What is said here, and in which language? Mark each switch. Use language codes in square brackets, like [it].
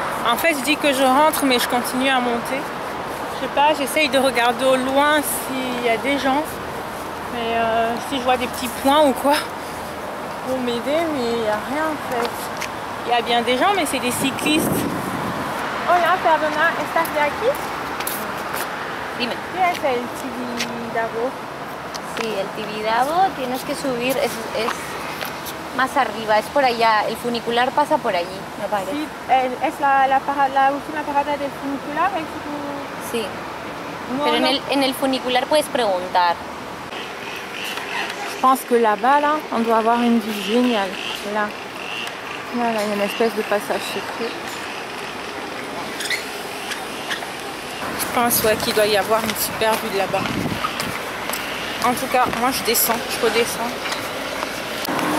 [fr] En fait je dis que je rentre mais je continue à monter. Je sais pas, j'essaye de regarder au loin s'il y a des gens, mais si je vois des petits points ou quoi pour m'aider, mais il n'y a rien en fait. Il y a bien des gens mais c'est des cyclistes. [es] Hola, perdona, ¿estás de aquí? Dime. ¿Qué es el Tibidabo? Sí, el Tibidabo tienes que subir, es más arriba, es por allá. El funicular pasa por allí, me parece. Sí, es la última parada del funicular. Sí. No, Pero no. en el funicular puedes preguntar. [fr] Je pense que là-bas, là, on doit avoir une vue géniale. Là, il y a une espèce de passage secret. Je pense ouais, qu'il doit y avoir une super vue de là-bas. En tout cas, moi je descends, je redescends.